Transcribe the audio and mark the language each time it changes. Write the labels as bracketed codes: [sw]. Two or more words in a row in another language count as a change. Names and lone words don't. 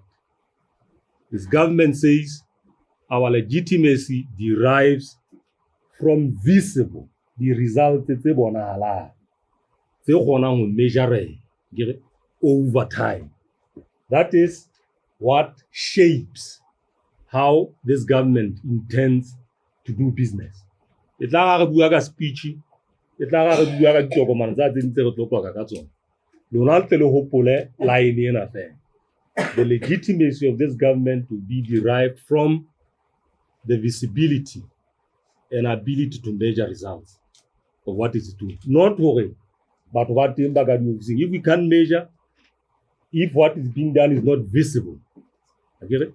[en] This government says our legitimacy derives from visible, the results measure over time. That is what shapes how this government intends to do business. [st] It la re bua ka speech, it la re bua ka ditokomane tsa tse ntse re tlotla ka tsona. Lona tle le hopole line ena fela. [en] The legitimacy of this government will be derived from the visibility and ability to measure results of what it is doing. Not worry, but what if we can't measure, if what is being done is not visible, okay?